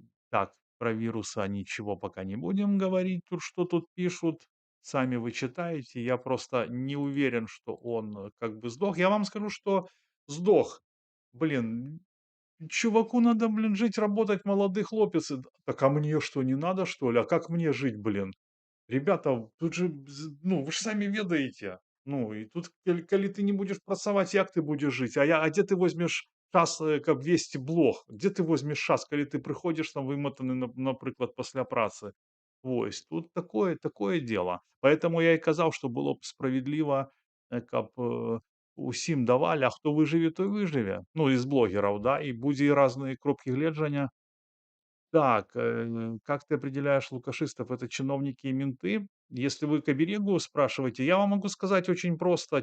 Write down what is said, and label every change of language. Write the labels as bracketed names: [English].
[Russian] Так, про вируса ничего пока не будем говорить. Тут что тут пишут, сами вы читаете. Я просто не уверен, что он как бы сдох. Я вам скажу, что сдох. Блин, чуваку надо, блин, жить, работать, молодый хлопец. Так а мне что, не надо, что ли? А как мне жить, блин? Ребята, тут же, ну, [Belarusian] вы ж самі ведаеце. Ну, і тут, калі ты не будзеш працаваць, як ты будзеш жыць? А дзе ты возьмеш час, каб весці блог? Дзе ты возьмеш час, калі ты прыходзіш там вымотаны, напрыклад, пасля працы? Вось [Russian] тут такое дело. Поэтому я и [Belarusian] казаў, што было б справядліва, каб, усім давалі, а хто выжыве, той выжыве. Ну, из блогераў, да, і будзе і разныя кропкі гледжання. [Russian] Так, как ты определяешь лукашистов? Это чиновники и менты? Если вы к оберегу спрашиваете, я вам могу сказать очень просто.